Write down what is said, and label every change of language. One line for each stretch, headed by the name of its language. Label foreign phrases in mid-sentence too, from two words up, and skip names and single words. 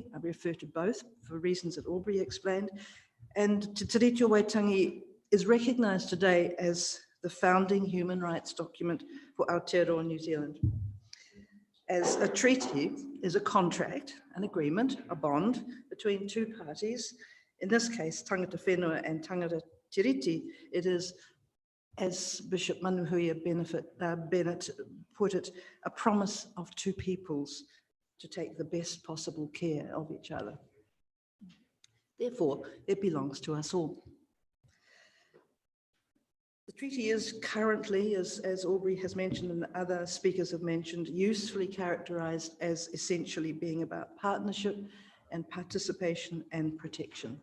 English: I refer to both for reasons that Aubrey explained, and Te Tiriti o Waitangi is recognised today as the founding human rights document for Aotearoa New Zealand. As a treaty is a contract, an agreement, a bond between two parties, in this case,
Māori: tangata whenua and tangata tiriti.
English: It is, as Bishop Manuhuia Bennett put it, a promise of two peoples to take the best possible care of each other. Therefore, it belongs to us all. The treaty is currently, as Aubrey has mentioned and other speakers have mentioned, usefully characterised as essentially being about partnership and participation and protection.